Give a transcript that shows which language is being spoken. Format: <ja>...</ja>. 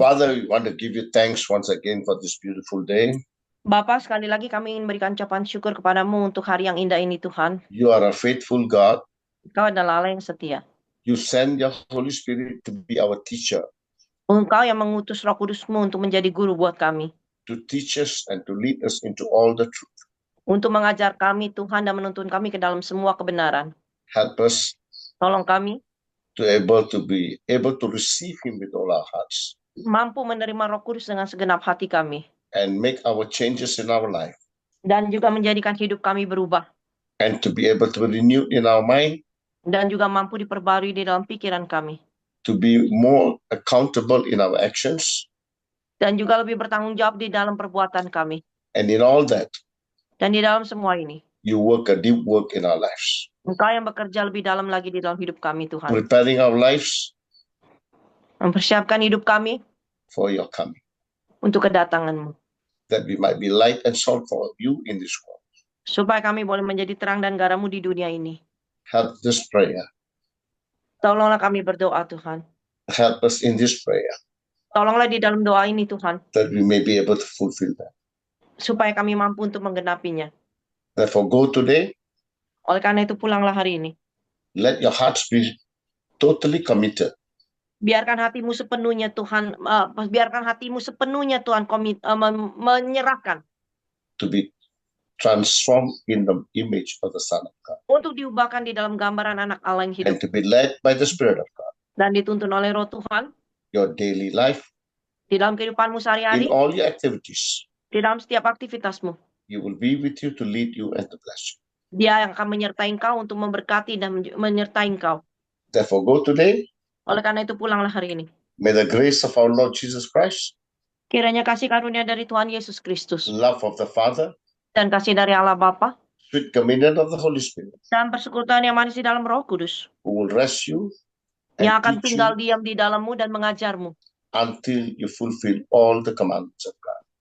<en>Father, we want to give you thanks once again for this beautiful day.</en> <id>Bapak, sekali lagi kami ingin berikan ucapan syukur kepadamu untuk hari yang indah ini Tuhan.</id> <en>You are a faithful God.</en> <id>Engkau adalah Allah yang setia.</id> <en>You send your Holy Spirit to be our teacher,</en> <id>Engkau yang mengutus Roh Kudus-Mu untuk menjadi guru buat kami,</id> <en>to teach us and to lead us into all the truth.</en> <id>untuk mengajar kami Tuhan dan menuntun kami ke dalam semua kebenaran.</id> <en>Help us</en> <id>Tolong kami</id> <en>to be able to receive Him with all our hearts</en> <id>mampu menerima Roh Kudus dengan segenap hati kami,</id> <en>and make our changes in our life,</en> <id>dan juga menjadikan hidup kami berubah,</id> <en>and to be able to be renewed in our mind,</en> <id>dan juga mampu diperbarui di dalam pikiran kami,</id> <en>to be more accountable in our actions,</en> <id>Dan juga lebih bertanggung jawab di dalam perbuatan kami.</id> <en>And in all that,</en> <id>Dan di dalam semua ini,</id> <en>you work a deep work in our lives,</en> <id>Engkau yang bekerja lebih dalam lagi di dalam hidup kami, Tuhan.</id> <en>preparing our lives</en> <id>Mempersiapkan hidup kami</id> <en>for your coming,</en> <id>untuk kedatangan-Mu.</id> <en>that we might be light and salt for you in this world.</en> <id>Supaya kami boleh menjadi terang dan garam-Mu di dunia ini.</id> <en>Help this prayer.</en> <id>Tolonglah kami berdoa, Tuhan.</id> <en>Help us in this prayer,</en> <id>Tolonglah di dalam doa ini, Tuhan.</id> <en>that we may be able to fulfill that.</en> <id>Supaya kami mampu untuk menggenapinya.</id> <en>Therefore, go today.</en> <id>Oleh karena itu, pulanglah hari ini.</id> <en>Let your hearts be totally committed</en> <id>Biarkan hatimu sepenuhnya, Tuhan. Biarkan hatimu sepenuhnya, Tuhan, menyerahkan.</id> <en>to be transformed in the image of the Son of God</en> <id>Untuk diubahkan di dalam gambaran anak Allah yang hidup.</id> <en>and to be led by the Spirit of God.</en> <id>Dan dituntun oleh Roh Tuhan.</id> <en>Your daily life,</en> <id>Di dalam kehidupanmu sehari-hari.</id> <en>in all your activities,</en> <id>Di dalam setiap aktivitasmu.</id> <en>you will be with you to lead you and to bless you.</en> <id>Dia yang akan menyertai engkau untuk memberkati dan menyertai engkau.</id> <en>Therefore, go today.</en> <id>Oleh karena itu, pulanglah hari ini.</id> <en>May the grace of our Lord Jesus Christ,</en> <id>Kiranya kasih karunia dari Tuhan Yesus Kristus.</id> <en>love of the Father,</en> <id>Dan kasih dari Allah Bapa.</id> <en>sweet communion of the Holy Spirit,</en> <id>Dan persekutuan yang manis di dalam Roh Kudus.</id> <en>who will rest you</en> <id>Yang</id> <en>and</en> <id>akan</id> <en>teach</en> <id>tinggal</id> <en>you</en> <id>diam di dalammu dan mengajarmu.</id> <en>until you fulfill all the commandments of God.</en>